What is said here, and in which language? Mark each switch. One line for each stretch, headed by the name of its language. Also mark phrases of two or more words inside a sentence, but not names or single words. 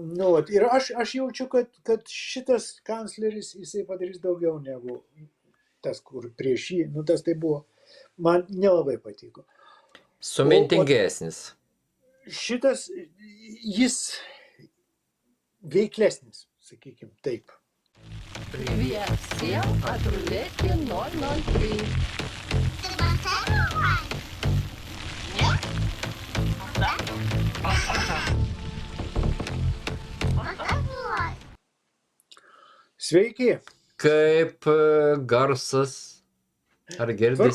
Lithuanian: Nu, vat, ir aš jaučiu, kad šitas kancleris jisai padarys daugiau negu tas, kur prieš jį. Nu, tas tai buvo, man nelabai patiko. O Sumintingesnis. šitas, jis veiklesnis, sakykim, taip.
Russian: Привет всем от рулетки 003.
Lithuanian: Sveiki. Kaip garsas. Ar girdisi?